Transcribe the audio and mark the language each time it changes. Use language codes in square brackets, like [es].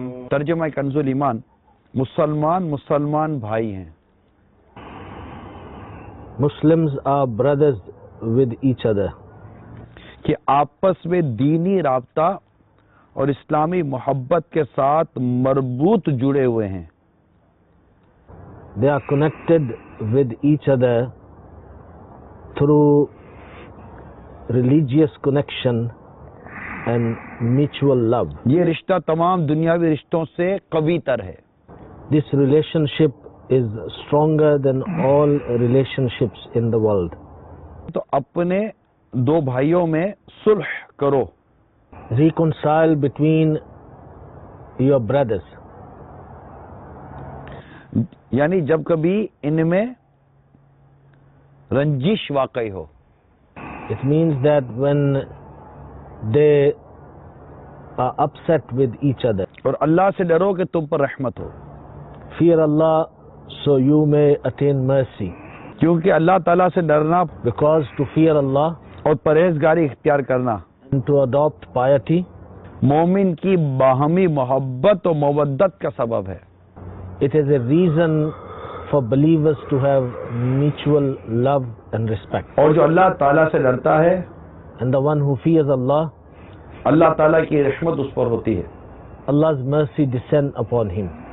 [ur] ترجمہ کنزُ ایمان، مسلمان بھائی ہیں. [en] Muslims are brothers with each other. [ur] کہ آپس میں دینی رابطہ اور اسلامی محبت کے ساتھ مربوط جڑے ہوئے ہیں. [en] They are connected with each other through religious connection and mutual love. [ur] یہ رشتہ تمام دنیاوی رشتوں سے قوی تر ہے. [en] This relationship is stronger than all relationships in the world. [ur] تو اپنے دو بھائیوں میں صلح کرو. [en] Reconcile between your brothers. [ur] یعنی جب کبھی ان میں رنجش واقع ہو. [en] It means that when they are upset with each other. [ur] اور اللہ سے ڈرو کہ تم پر رحمت ہو. [en] Fear Allah so you may attain mercy. [ur] کیونکہ اللہ تعالیٰ سے ڈرنا [en] Because to fear Allah [ur] اور پرہیزگاری اختیار کرنا [en] and to adopt piety, [ur] مومن کی باہمی محبت و مودت کا سبب ہے. [en] it is a reason for believers to have mutual love and respect. [ur] اور جو اللہ تعالیٰ سے ڈرتا ہے [en] And the one who fears Allah, [ur] اللہ تعالیٰ کی رحمت اس پر ہوتی ہے. [en] Allah's mercy descend upon him.